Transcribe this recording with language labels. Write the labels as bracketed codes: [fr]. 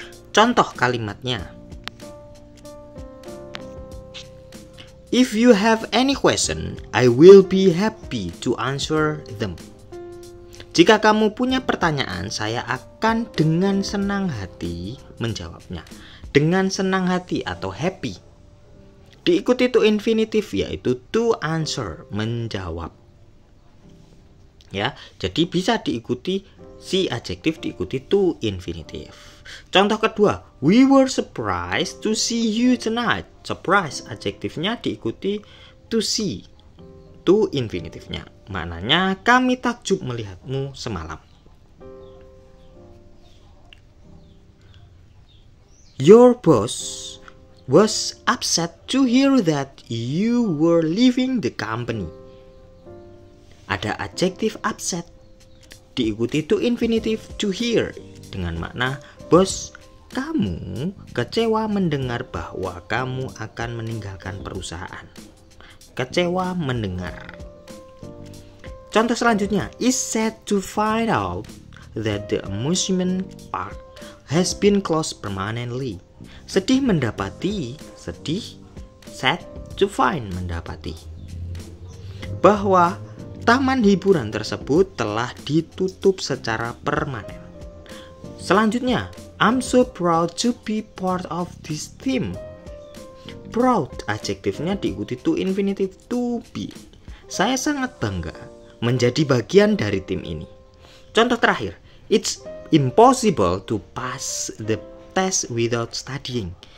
[id] Contoh kalimatnya: [en] If you have any question, I will be happy to answer them. [id] Jika kamu punya pertanyaan, saya akan dengan senang hati menjawabnya. Dengan senang hati atau happy. Diikuti to infinitive yaitu to answer, menjawab. Ya, jadi bisa diikuti si adjektif diikuti to infinitive. Contoh kedua, [en] we were surprised to see you tonight. [id] Surprise adjektifnya diikuti to see, to infinitifnya. Maknanya kami takjub melihatmu semalam. [en] Your boss was upset to hear that you were leaving the company. [id] Ada adjektif upset diikuti to infinitive to hear dengan makna bos kamu kecewa mendengar bahwa kamu akan meninggalkan perusahaan. Kecewa mendengar. Contoh selanjutnya, [en] is sad to find out that the amusement park has been closed permanently. [id] Sedih mendapati, sedih, [en] sad to find [id] mendapati, bahwa taman hiburan tersebut telah ditutup secara permanen. Selanjutnya, [en] I'm so proud to be part of this team. [id] Proud adjektifnya diikuti to infinitive to be. Saya sangat bangga menjadi bagian dari tim ini. Contoh terakhir, [en] it's impossible to pass the test without studying.